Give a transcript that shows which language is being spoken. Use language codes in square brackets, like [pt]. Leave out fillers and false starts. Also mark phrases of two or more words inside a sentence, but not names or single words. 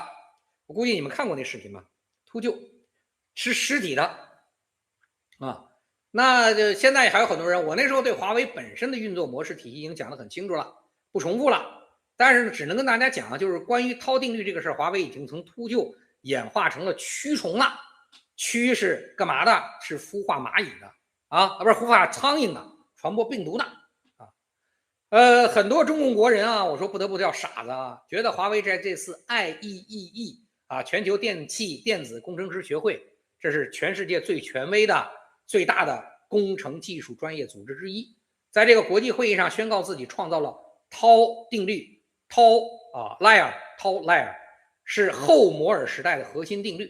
[zh] 我估計你們看過那視頻吧？禿鷲吃屍體的啊。那就现在還有很多人，我那時候對華為本身的運作模式體系已經講得很清楚了，不重複了。但是呢，只能跟大家講，就是關於濤定律這個事兒，華為已經從禿鷲演化成了蛆蟲了。蛆是幹嘛的？是孵化蚂蟻的不是孵化蒼蠅的，傳播病毒的啊。很多中共國人啊，我說不得不叫傻子啊，覺得華為在這次 IEEE 啊，全球電气電子工程師學會，這是全世界最權威的、最大的工程技術專業組織之一，在這個國際會議上宣告自己創造了濤定律，濤是後摩爾时代的核心定律。